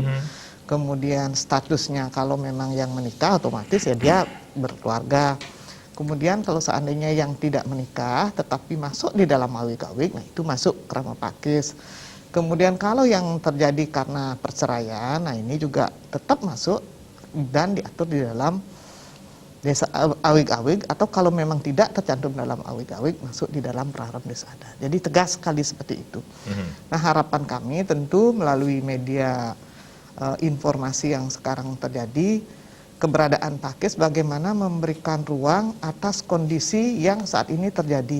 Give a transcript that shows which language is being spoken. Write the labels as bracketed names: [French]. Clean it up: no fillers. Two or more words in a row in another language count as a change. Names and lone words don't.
[Indonesian] Kemudian statusnya kalau memang yang menikah otomatis ya dia berkeluarga. Kemudian kalau seandainya yang tidak menikah tetapi masuk di dalam awig-awig, nah itu masuk kerama Pakis. Kemudian kalau yang terjadi karena perceraian, nah ini juga tetap masuk dan diatur di dalam desa awig-awig, atau kalau memang tidak tercantum dalam awig-awig masuk di dalam praram desa adat. Jadi tegas sekali seperti itu. Nah, harapan kami tentu melalui media informasi yang sekarang terjadi, keberadaan Pakis bagaimana memberikan ruang atas kondisi yang saat ini terjadi.